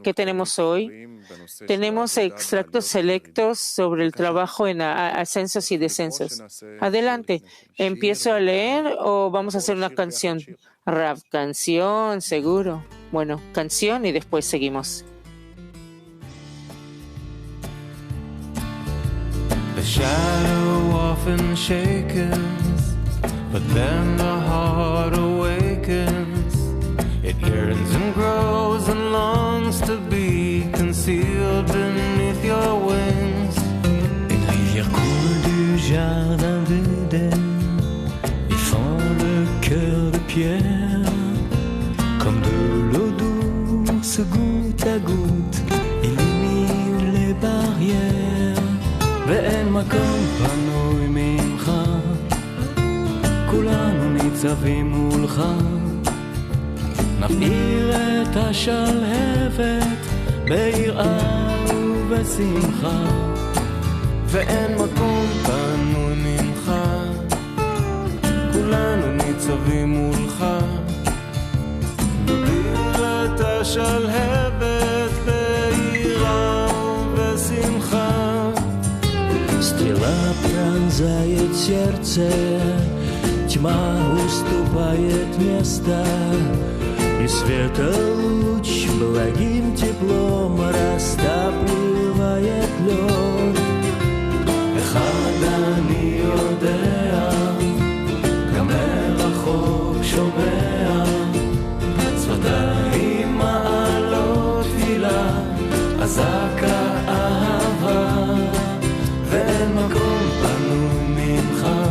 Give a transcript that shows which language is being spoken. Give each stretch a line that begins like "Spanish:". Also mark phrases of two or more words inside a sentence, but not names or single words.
Spanish: ¿Qué tenemos hoy? Tenemos extractos selectos sobre el trabajo en ascensos y descensos. Adelante. ¿Empiezo a leer o vamos a hacer una canción? Rav, canción, seguro. Bueno, canción y después seguimos.
English: The shadow often shakens, but then the heart awakens. It yearns and grows and longs to be concealed beneath your wings.
French: Une rivière coule du jardin d'Éden et fend le cœur de pierre. Comme de l'eau douce, goutte à goutte, illumine les barrières.
Hebrew: ואין מקום פנוי ממך, כולנו ניצבים מולך, נבעיר את השלהבת ביראה ובשמחה, ואין מקום פנוי ממך, כולנו ניצבים מולך, נבעיר את השלהבת ביראה ובשמחה.
Russian: Стрела пронзает сердце, тьма уступает место, и светолуч благим теплом растапливает лед.
Hebrew: אחד אני יודע, גם מרחוק שומע, שפתיים מעלות תפילה, אזעקה אהבה, ואין מקום פנוי ממך,